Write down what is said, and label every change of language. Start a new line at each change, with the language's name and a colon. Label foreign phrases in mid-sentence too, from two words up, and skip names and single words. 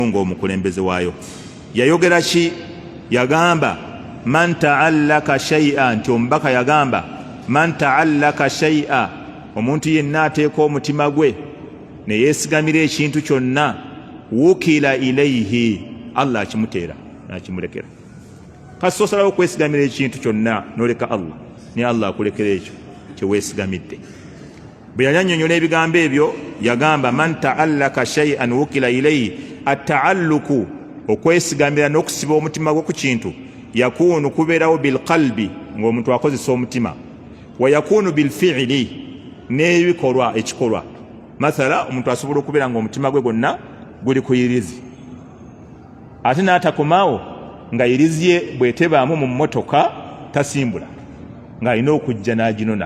Ganda: omukulembeze waayo yayogera ki?
Arabic: Yagamba من تعلق شيئا,
Ganda: nti omubaka yagamba
Arabic: من تعلق شيئا,
Ganda: omuntu yenna ateeka omutima gwe ne yeesigamira ekintu kyonna,
Arabic: وكل إليه,
Ganda: Allah akimuteera n'akimulekera. Kasi osalawo okwesigamira ekintu kyonna n'oleka Allah, ne Allah akulekera ekyo kye weesigamidde. Bwe yali annyonnyola ebigambo ebyo yagamba
Arabic: من تعلق شيئا وكل إليه,
Ganda: at-ta'alluku okwesigamira n'okusiba omutima gwe ku kintu, yakunu kubeerawo bilqalbi ng'omuntu akozesa omutima,
Arabic: ويكون بالفعل
Ganda: n'ebikolwa, ekikolwa. Mathala omuntu asobola okubeera ng'omutima gwe gwonna guli ku irizi, ate n'atakomawo nga irizi ye bw'etebaamu mu mmotoka tasimbula, ng'alina okujja n'aginona.